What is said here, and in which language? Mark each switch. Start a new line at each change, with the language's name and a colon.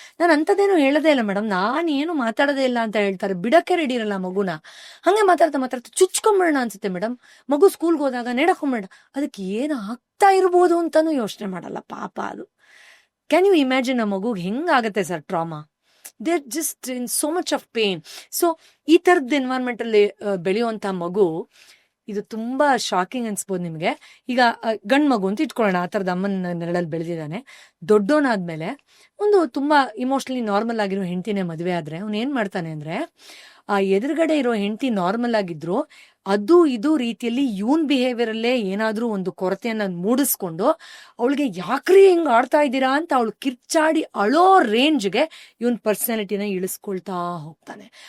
Kannada: ನಾನು ಅಂತದೇನು ಹೇಳೋದೇ ಇಲ್ಲ ಮೇಡಮ್, ನಾನು ಏನು ಮಾತಾಡೋದೇ ಇಲ್ಲ ಅಂತ ಹೇಳ್ತಾರೆ. ಬಿಡಕ್ಕೆ ರೆಡಿ ಇರಲ್ಲ ಮಗುನ, ಹಂಗೆ ಮಾತಾಡ್ತಾ ಚುಚ್ಕೊಂಬಿಡೋಣ ಅನ್ಸುತ್ತೆ ಮೇಡಮ್, ಮಗು ಸ್ಕೂಲ್ಗೆ ಹೋದಾಗ ನೇಣಕೊಂಬಿಡ, ಅದಕ್ಕೆ ಏನು ಆಗ್ತಾ ಇರ್ಬೋದು ಅಂತಾನು ಯೋಚನೆ ಮಾಡಲ್ಲ ಪಾಪ. ಅದು
English: can you imagine
Kannada: ಆ ಮಗುಗೆ ಹೆಂಗಾಗತ್ತೆ sir trauma?
English: they're just in so much of pain.
Kannada: So ಈ ತರದ ಎನ್ವೈರನ್ಮೆಂಟ್ ಅಲ್ಲಿ ಬೆಳೆಯುವಂತ ಮಗು, ಇದು ತುಂಬಾ ಶಾಕಿಂಗ್ ಅನ್ಸ್ಬೋದು ನಿಮ್ಗೆ. ಈಗ ಗಂಡ್ ಮಗು ಅಂತ ಇಟ್ಕೊಳ್ಳೋಣ, ಆ ತರದ ಅಮ್ಮನ ನೆರಳಲ್ಲಿ ಬೆಳೆದಿದ್ದಾನೆ. ದೊಡ್ಡವನಾದ್ಮೇಲೆ ಒಂದು ತುಂಬಾ ಇಮೋಷನಲಿ ನಾರ್ಮಲ್ ಆಗಿರೋ ಹೆಂಡತಿನೇ ಮದುವೆ ಆದ್ರೆ ಅವ್ನು ಏನ್ ಮಾಡ್ತಾನೆ ಅಂದ್ರೆ, ಆ ಎದುರುಗಡೆ ಇರೋ ಹೆಂಡತಿ ನಾರ್ಮಲ್ ಆಗಿದ್ರು ಅದು ಇದು ರೀತಿಯಲ್ಲಿ ಇವನ್ ಬಿಹೇವಿಯರ್ ಅಲ್ಲೇ ಏನಾದ್ರೂ ಒಂದು ಕೊರತೆಯನ್ನ ಮೂಡಿಸ್ಕೊಂಡು ಅವಳಿಗೆ ಯಾಕ್ರಿ ಹಿಂಗ್ ಆಡ್ತಾ ಇದ್ದೀರಾ ಅಂತ ಅವಳು ಕಿರ್ಚಾಡಿ ಅಳೋ ರೇಂಜ್ಗೆ ಇವನ್ ಪರ್ಸನಾಲಿಟಿನ ಇಳಿಸ್ಕೊಳ್ತಾ ಹೋಗ್ತಾನೆ.